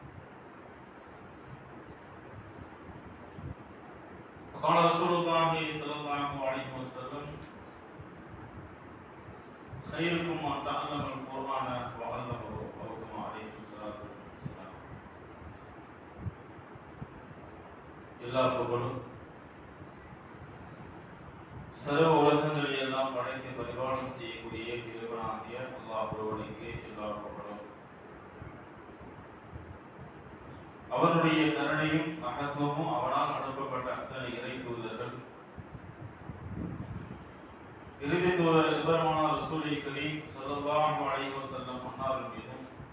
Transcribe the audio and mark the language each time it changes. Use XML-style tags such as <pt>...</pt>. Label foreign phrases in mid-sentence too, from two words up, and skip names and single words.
<ar>قال رسول الله صلى الله عليه وسلم خيركم من تعلم القرآن وعلمه أو كما عليه الصلاة والسلام</ar> <ta>எல்லா புகழும் சர்வ உலகங்களை எல்லாம் படைத்து பரிபாலனம் செய்யக்கூடிய திருவனாகிய அல்லாஹ் ஒருவனுக்கு எல்லா புகழும் அவனுடைய கருணையும் மகத்துவமும் அவனால் அனுப்பப்பட்ட அத்தனை இறை தூதர்கள் இறுதி தூதர் எபெருமானார்</ta> <ar>رسول كريم صلى الله عليه وسلم</ar> <ta>அன்னார் மீதும்</ta>